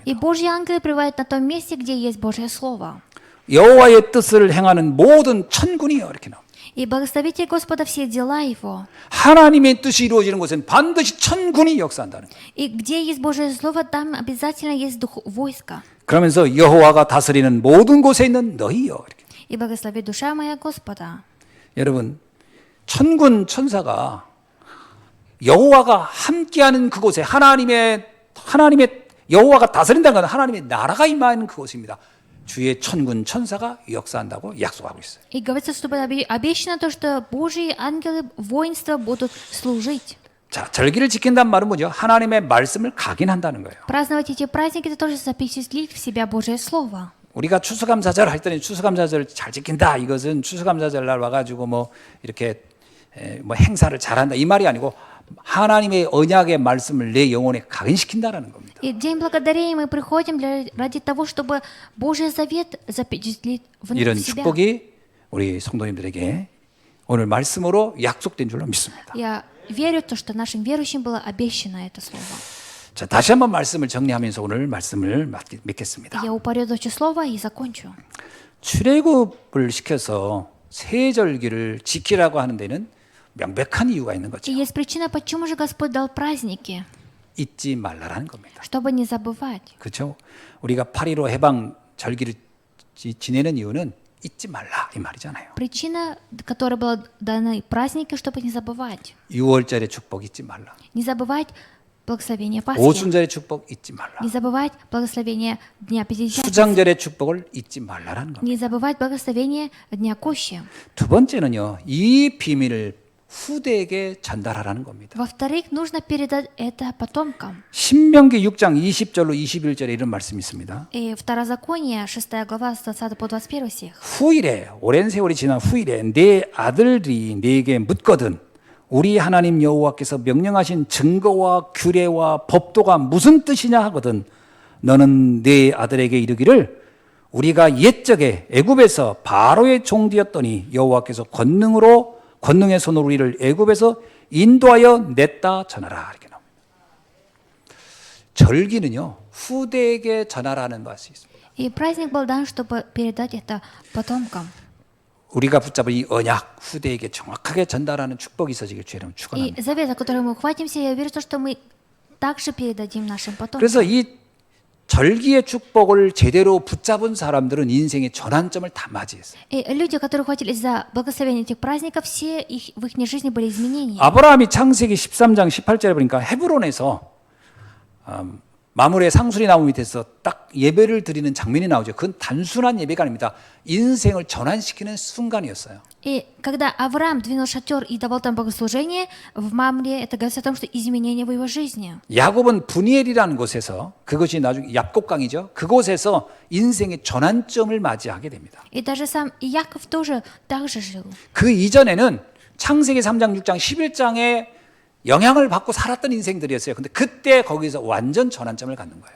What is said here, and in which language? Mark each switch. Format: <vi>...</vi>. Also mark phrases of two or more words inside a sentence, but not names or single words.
<ru>И Божьи ангелы пребывают на том месте, где есть Божье Слово.</ru> <ko>여호와의 뜻을 행하는 모든 천군이요. 이렇게 나옵니다.</ko> <ru>И благословите Господа все дела Его.</ru> <ko>하나님의 뜻이 이루어지는 곳엔 반드시 천군이 역사한다는 거예요.</ko> <ru>И где есть Божье Слово, там обязательно есть дух войска.</ru> <ko>그러면서 여호와가 다스리는 모든 곳에 있는 너희요. 이렇게.</ko> <ru>И благослови душа моя Господа.</ru> <ko>여러분, 천군 천사가 여호와가 함께하는 그곳에 하나님의 여호와가 다스린다는 건 하나님의 나라가 임하는 그곳입니다. 주의 천군 천사가 역사한다고 약속하고 있어요.</ko> <ru>И говорится, что обещано то, что Божьи ангелы воинства будут служить.</ru> <ko>자, 절기를 지킨다는 말은 뭐죠? 하나님의 말씀을 각인한다는 거예요.</ko> <ru>Праздновать эти праздники, это тоже запечатлить в себя Божье Слово.</ru> <ko>우리가 추수감사절 할 때는 추수감사절 잘 지킨다. 이것은 추수감사절 날 와가지고 뭐 이렇게 뭐 행사를 잘한다 이 말이 아니고 하나님의 언약의 말씀을 내 영혼에 각인시킨다라는 겁니다.</ko> <ru>И в День Благодарения мы приходим ради того, чтобы Божий завет запечатлить в</ru> <ko>이런</ko> <ru>себя.</ru> <ko>축복이 우리 성도님들에게 오늘 말씀으로 약속된 줄로 믿습니다.</ko> <ru>Я верю в то, что нашим верующим было обещано это слово.</ru> <ko>자, 다시 한번 말씀을 정리하면서 오늘 말씀을 맺겠습니다.</ko> <ru>Я упорядочу слово и закончу.</ru> <ko>출애굽을 시켜서 세절기를 지키라고 하는 데는 명백한 이유가 있는 거죠.</ko> <ru>И есть причина, почему же Господь дал праздники,</ru> <ko>잊지 말라라는 겁니다.</ko> <ru>чтобы не забывать.</ru> <ko>그렇죠? 우리가 8.15 해방 절기를 지내는 이유는 잊지 말라 이 말이잖아요.</ko> <ru>Причина, которая была дана праздники, чтобы не забывать.</ru> <ko>6월절의 축복 잊지 말라.</ko> <ru>Не забывать благословение Пасхи.</ru> <ko>오순절의 축복 잊지 말라.</ko> <ru>Не забывать благословение Дня Пятидесятницы.</ru> <ko>수장절의 축복을 잊지 말라라는 겁니다.</ko> <ru>Не забывать благословение Дня Кущи.</ru> <ko>두 번째는요. 이 비밀을 후대에게 전달하라는 겁니다.</ko> <ru>Во-вторых, нужно передать это потомкам.</ru> <ko>신명기 6장 20절로 21절에 이런 말씀이 있습니다.</ko> <ru>И Второзаконие, 6 глава, с 20 по 21 стих.</ru> <ko>후일에 오랜 세월이 지난 후일에 내 아들들이 네게 묻거든 우리 하나님 여호와께서 명령하신 증거와 규례와 법도가 무슨 뜻이냐 하거든 너는 네 아들에게 이르기를 우리가 옛적에 애굽에서 바로의 종되었더니 여호와께서 권능의 손으로 우리를 애굽에서 인도하여 냈다 전하라. 이렇게 나옵니다. 절기는요 후대에게 전하라는 것이 있습니다.</ko> <ru>И праздник был дан, чтобы передать это потомкам.</ru> <ko>우리가 붙잡은 이 언약 후대에게 정확하게 전달하는 축복이 있어지길 주여름</ko> <ru>И</ru> <ko>축원합니다.</ko> <ru>завет, за который мы ухватимся, я верю, что мы также передадим нашим потомкам.</ru> <ko>그래서 이 절기의 축복을 제대로 붙잡은 사람들은 인생의 전환점을 다 맞이했어요.</ko> <ru>И люди, которые ухватились за благословение этих праздников, все в их жизни были изменения.</ru> <ko>아브라함이 창세기 13장 18절에 보니까 헤브론에서 마물의 상수리 나무 밑에서 딱 예배를 드리는 장면이 나오죠. 그건 단순한 예배가 아닙니다. 인생을 전환시키는 순간이었어요.</ko> <ru>И когда Авраам двинул шатер и давал там богослужение, в Мамре это говорится о том, что изменения в его жизни.</ru> <ko>야곱은 분이엘이라는 곳에서 그것이 나중에 얍곡강이죠. 그곳에서 인생의 전환점을 맞이하게 됩니다.</ko> <ru>И даже сам Иаков тоже так же жил.</ru> <ko>그 이전에는 창세기 3장, 6장, 11장에 영향을 받고 살았던 인생들이었어요. 근데 그때 거기서 완전 전환점을 갖는 거예요.</ko>